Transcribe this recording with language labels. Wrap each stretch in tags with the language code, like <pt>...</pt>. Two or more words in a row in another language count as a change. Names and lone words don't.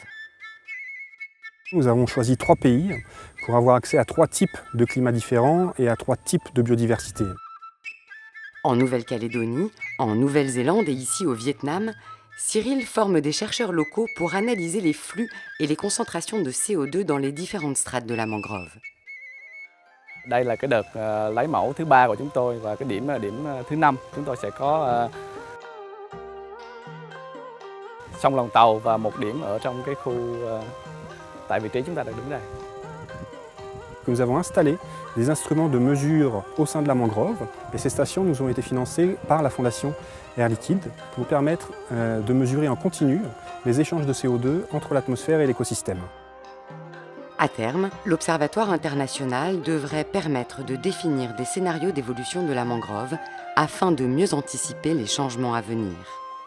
<fr>Nous avons choisi 3 pays pour avoir accès à 3 types de climats différents et à 3 types de biodiversité. En Nouvelle-Calédonie, en Nouvelle-Zélande et ici au Vietnam, Cyril forme des chercheurs locaux pour analyser les flux et les concentrations de CO2 dans les différentes strates de la mangrove.</fr> <vi>Đây là cái đợt lấy mẫu thứ 3 của chúng tôi và cái điểm thứ 5 chúng tôi sẽ có sông Lòng Tàu và một điểm ở trong cái khu tại vị trí chúng ta đang đứng đây.</vi> <fr>Nous avons installé des instruments de mesure au sein de la mangrove et ces stations nous ont été financées par la fondation Air Liquide pour nous permettre de mesurer en continu les échanges de CO2 entre l'atmosphère et l'écosystème. À terme, l'Observatoire international devrait permettre de définir des scénarios d'évolution de la mangrove afin de mieux anticiper les changements à venir.</fr>